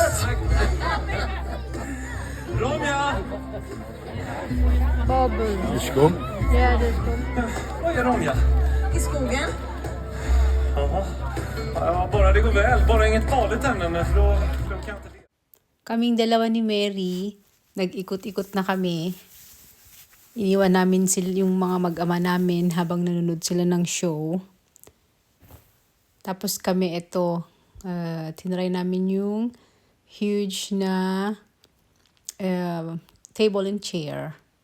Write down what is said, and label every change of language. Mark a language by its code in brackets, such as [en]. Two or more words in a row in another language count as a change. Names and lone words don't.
[sv] Ronja! Skum. Vad är Ronja? I skogen? Jaha. Ja, bara det går väl. Bara inget farligt ämne, för då kan jag inte det. [tl] Kaming dalawa ni Mary, nag-ikot-ikot na kami. Iniwan namin yung mga mag-ama namin habang nanonood sila ng show. Tapos kami tinry namin yung huge na [en] table and chair.